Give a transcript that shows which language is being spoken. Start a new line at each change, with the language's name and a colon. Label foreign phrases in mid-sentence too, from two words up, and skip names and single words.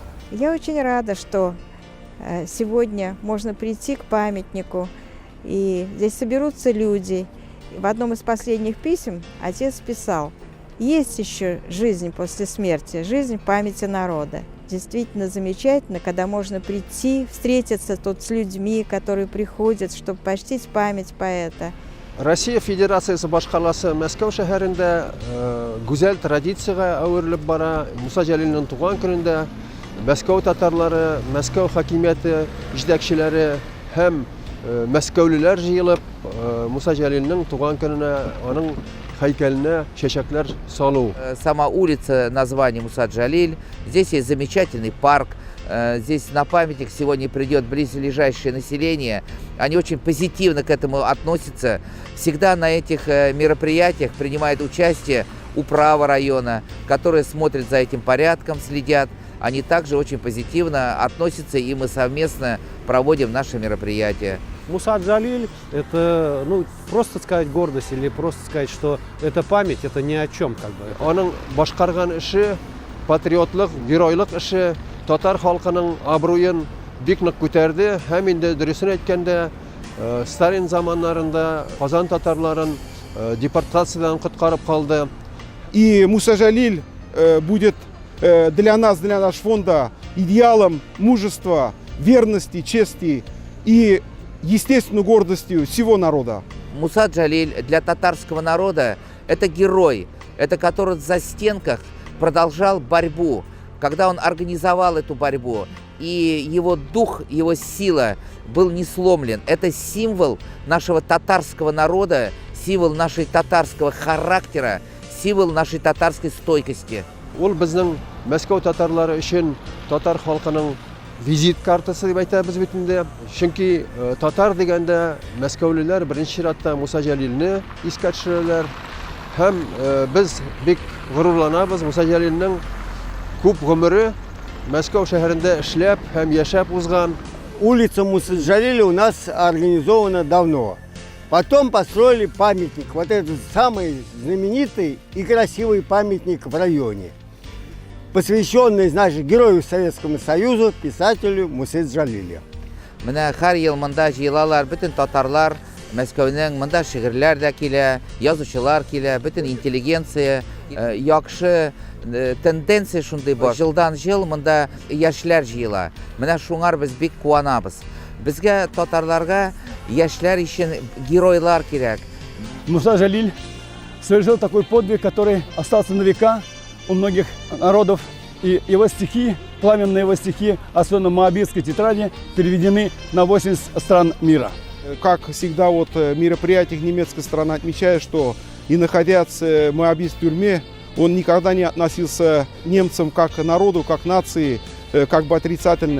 Russian: Я очень рада, что сегодня можно прийти к памятнику, и здесь соберутся люди. В одном из последних писем отец писал: есть еще жизнь после смерти, жизнь в памяти народа. Действительно замечательно, когда можно прийти, встретиться тут с людьми, которые приходят, чтобы почтить память поэта.
Tatar: Россия Федерациясы башкаласы Мәскәү шәһәрендә гүзәл традициягә әверелеп бара. Муса Җәлилнең туган көндә Мәскәү татарлары, Мәскәү хакимияте җитәкчеләре һәм мәскәүлеләр җыелып Муса Җәлилнең туган көненә аның һәйкәленә чәчәкләр салу.
Russian: Сама улица, название Муса Джалиль. Здесь есть замечательный парк. Здесь на памятник сегодня придет близлежащее население. Они очень позитивно к этому относятся. Всегда на этих мероприятиях принимает участие управа района, которые смотрят за этим порядком, следят. Они также очень позитивно относятся, и мы совместно проводим наши мероприятия. Муса Джалиль – это, просто сказать гордость или просто сказать, что это память, это ни о чем как бы.
Tatar: Аның башкарган эше, патриотлык, геройлык эше татар халкының абруен бик нык күтәрде. Һәм инде дөресен әйткәндә, Сталин заманнарында Казан татарларын депортациядан коткарып калды.
Russian: И Муса Джалиль будет для нас, для нашего фонда идеалом мужества, верности, чести и естественной гордостью всего народа. Муса Джалиль для татарского народа – это герой, это который в застенках продолжал борьбу, когда он организовал эту борьбу, и его дух, его сила был не сломлен. Это символ нашего татарского народа, символ нашей татарского характера, символ нашей татарской стойкости.
Tatar: Ул безнең Мәскәү татарлары өчен татар халкының визит картасы дип әйтәбез бит инде. Чөнки татар дигәндә мәскәүлеләр беренче чиратта Муса Җәлилне искә төшерәләр. Һәм без бик горурланабыз Муса Җәлилнең күп гомере Мәскәү шәһәрендә эшләп һәм яшәп узган.
Russian: Улица Мусы Джалиля у нас организована давно. Потом построили памятник, вот этот самый знаменитый и красивый памятник в районе, посвященный, значит, герою Советскому Союзу, писателю Мусе Джалилю.
Tatar: Менә һәр ел монда җыелалар, бөтен татарлар, Мәскәүнең монда шигырьләр дә килә, язучылар килә, бөтен интеллигенция, яхшы тенденция шундый бар. Җылдан җыл монда яшьләр җыела. Менә шуңар без бик куанабыз. Безгә татарларга яшьләр өчен геройлар кирәк.
Russian: Муса Джалиль совершил такой подвиг, который остался на века у многих народов. И его стихи, пламенные его стихи, особенно в Моабитской тетради, переведены на 80 стран мира. Как всегда вот в мероприятиях немецкая сторона отмечает, что и находясь в Моабитской тюрьме, он никогда не относился к немцам как к народу, как к нации, как бы отрицательно.